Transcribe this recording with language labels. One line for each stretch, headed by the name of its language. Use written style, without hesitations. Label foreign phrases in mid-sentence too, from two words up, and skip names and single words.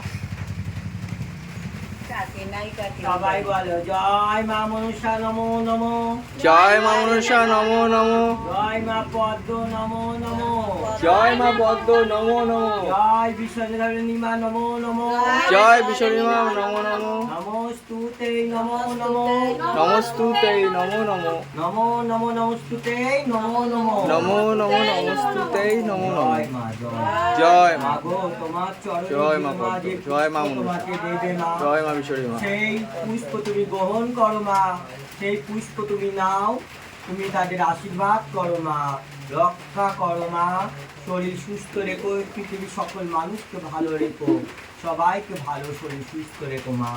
Bangla: সবাই বলো জয় মা মনসা
Sanskrit: नमो नमो,
Bangla: জয় মা মনসা
Sanskrit: नमो नमो,
Bangla: জয় মা পদ্ম
Sanskrit: नमो नमो,
Bangla: জয় মা পদ্ম
Sanskrit: नमो नमो,
Bangla: জয় বিশ্বধরণী মা
Sanskrit: नमो नमो,
Bangla: জয় বিশ্বরী মা
Sanskrit: नमो नमो, नमस्तुते नमो नमो, नमस्तुते नमो नमो, नमो नमो नमस्तुते नमो नमो, नमो नमो नमस्तुते नमो नमो।
Bangla: জয় মা, জয় জয় মা, মা গো তোমার চরণে জয় মা মা পদ্ম, যে জয় মা পুষ্প মনসা, তোমাকে দেবে মা, জয় মা বিশ্বরী মা। সেই পুষ্প তুমি গ্রহণ করো মা, সেই পুষ্প তুমি নাও, তুমি তাদের আশীর্বাদ করো মা, রক্ষা করো মা, শরীর সুস্থ রেখো, পৃথিবীর সকল মানুষকে ভালো রেখো, সবাইকে ভালো শরীর সুস্থ রেখো মা।